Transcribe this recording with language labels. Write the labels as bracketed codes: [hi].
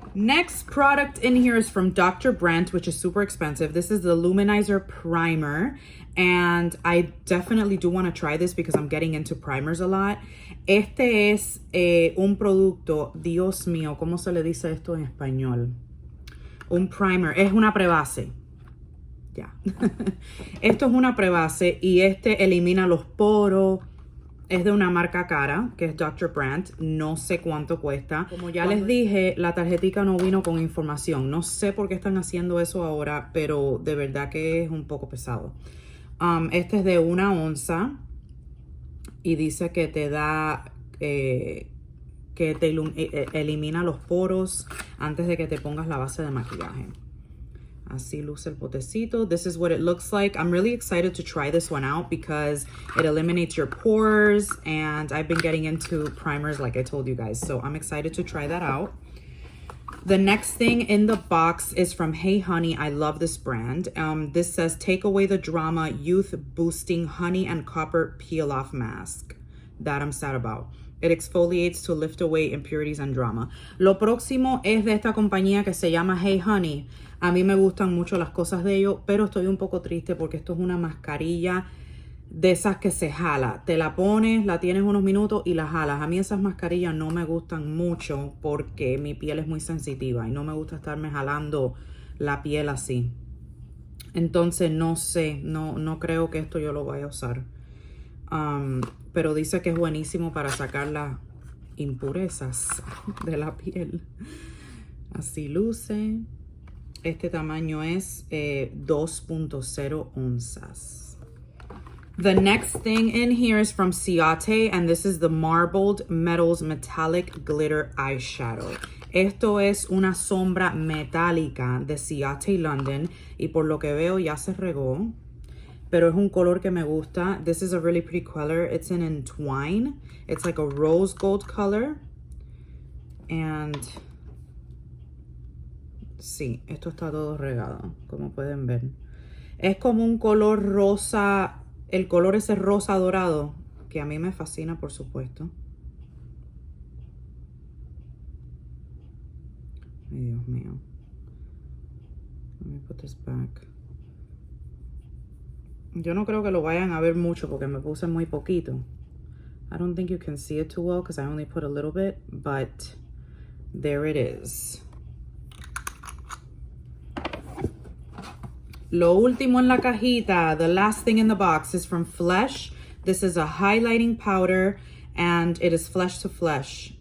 [en] Next product in here is from Dr. Brandt, which is super expensive. This is the Luminizer Primer. And I definitely do want to try this because I'm getting into primers a lot. [es] Este es un producto, Dios mío, ¿cómo se le dice esto en español? Un primer, es una prebase. Ya. Esto es una prebase y este elimina los poros. Es de una marca cara, que es Dr. Brandt. No sé cuánto cuesta. Como ya les dije, la tarjetica no vino con información. No sé por qué están haciendo eso ahora, pero de verdad que es un poco pesado. Este es de 1 onza y dice que te da, que te elimina los poros antes de que te pongas la base de maquillaje. Así luce el potecito. [en] This is what it looks like. I'm really excited to try this one out because it eliminates your pores, and I've been getting into primers like I told you guys. So I'm excited to try that out. The next thing in the box is from Hey Honey. I love this brand. This says, take away the drama, youth boosting honey and copper peel off mask. That I'm sad about. It exfoliates to lift away impurities and drama. [es] Lo próximo es de esta compañía que se llama Hey Honey. A mí me gustan mucho las cosas de ellos, pero estoy un poco triste porque esto es una mascarilla de esas que se jala. Te la pones, la tienes unos minutos y la jalas. A mí esas mascarillas no me gustan mucho porque mi piel es muy sensitiva y no me gusta estarme jalando la piel así. Entonces no sé, no creo que esto yo lo vaya a usar. Pero dice que es buenísimo para sacar las impurezas de la piel. Así luce. Este tamaño es 2.0 onzas. [en] The next thing in here is from Ciate, and this is the Marbled Metals Metallic Glitter Eyeshadow. [es] Esto es una sombra metálica de Ciate London, y por lo que veo ya se regó, pero es un color que me gusta. [en] This is a really pretty color. It's an Entwine. It's like a rose gold color. [es] And sí, esto está todo regado, como pueden ver. Es como un color rosa. El color ese rosa dorado, que a mí me fascina, por supuesto. Ay, Dios mío. [en] Let me put this back. [es] Yo no creo que lo vayan a ver mucho porque me puse muy poquito. [en] I don't think you can see it too well because I only put a little bit, but there it is. [es] Lo último en la cajita, [en] the last thing in the box, is from Flesh. This is a highlighting powder, and it is flesh to flesh.